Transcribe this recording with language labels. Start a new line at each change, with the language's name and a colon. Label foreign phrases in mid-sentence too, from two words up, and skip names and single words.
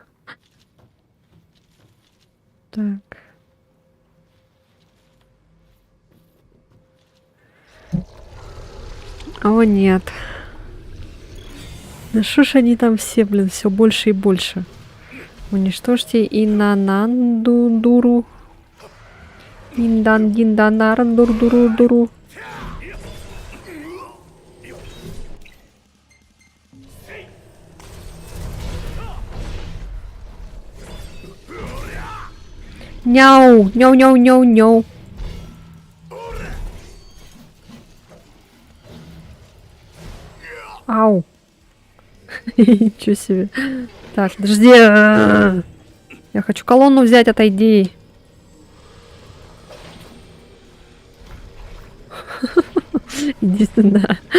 Russian: Так. О, нет. Да что ж они там все, блин, все больше и больше. Уничтожьте Инанандуру. Индандинданарандурдуру. Няу, няу, няу, няу, няу. Ау. Ничего себе. Так, подожди. Я хочу колонну взять, отойди. Иди сюда.